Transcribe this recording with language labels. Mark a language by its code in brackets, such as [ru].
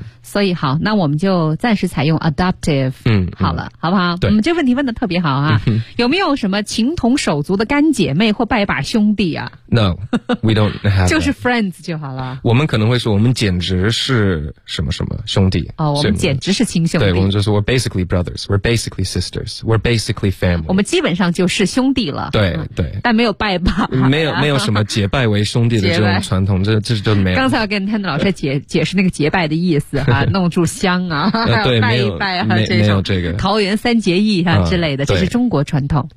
[zh] 所以好，那我们就暂时采用 adoptive 好了、好不好？对，这问题问的特别好啊、有没有什么情同手足的干姐妹或拜把兄弟啊？ [en] No we don't have that. [zh] 就是 friends 就好了，我们可能会说我们简直是什么什么兄弟、我们简直是亲兄弟，对，我们就说 [en] we're basically brothers we're basically sisters we're basically family， [zh] 我们基本上就是兄弟了，对、但没有拜把、没有什么结拜为兄弟的这种传统，这就没有。刚才我跟 Tanner 老师解释那个结拜的意思哈、弄柱香啊，对，拜一拜啊，没有这个桃园三结义啊之类的，这是中国传统。